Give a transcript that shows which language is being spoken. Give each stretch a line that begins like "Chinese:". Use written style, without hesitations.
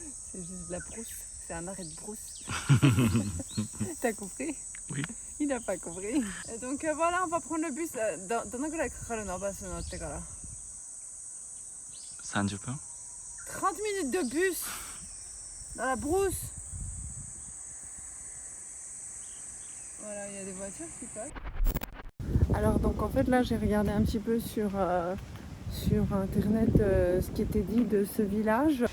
French: C'est juste de la brousse. C'est un arrêt de brousse. T'as compris? Oui. Il n'a pas compris. Et donc voilà, on va prendre le bus.
Japanese: どのぐらいかかるのバス乗ってから 30分
French: 30 minutes de bus dans la brousse. Voilà, il y a des voitures qui passent. Alors donc en fait là j'ai regardé un petit peu sur internet ce qui était dit de ce village.